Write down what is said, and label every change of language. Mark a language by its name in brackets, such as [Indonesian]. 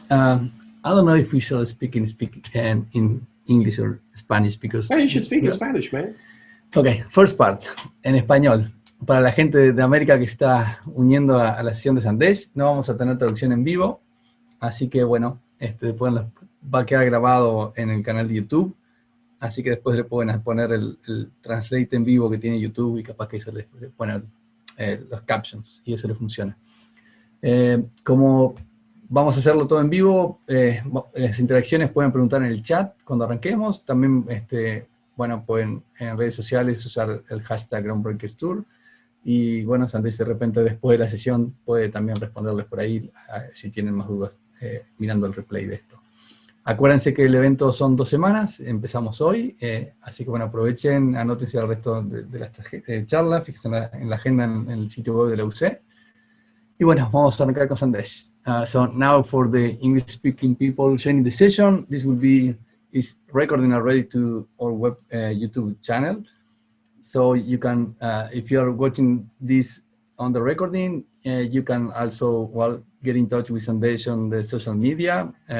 [English] I don't know if we shall speak in English or Spanish because. Yeah, you should speak in Spanish, man. Okay, first part, [Spanish] en español. Para la gente de América que está uniendo a la sesión de Sandesh, no vamos a tener traducción en vivo, así que bueno, después va a quedar grabado en el canal de YouTube, así que después le pueden poner el translate en vivo que tiene YouTube y capaz que eso le pone los captions y eso le funciona. Como vamos a hacerlo todo en vivo, las interacciones pueden preguntar en el chat cuando arranquemos. También, bueno, pueden en redes sociales usar el hashtag GroundbreakersTour. Y bueno, Sandesh de repente después de la sesión puede también responderles por ahí si tienen más dudas mirando el replay de esto. Acuérdense que el evento son 2 semanas, empezamos hoy, así que bueno, aprovechen, anótense al resto de la charla, fíjense en la agenda en el sitio web de la UC. Y bueno, vamos a arrancar con Sandesh. [English] So now for the English-speaking people joining the session, this will be is recording already to our web YouTube channel. So you can, if you are watching this on the recording, you can also, well, get in touch with Sandesh on the social media.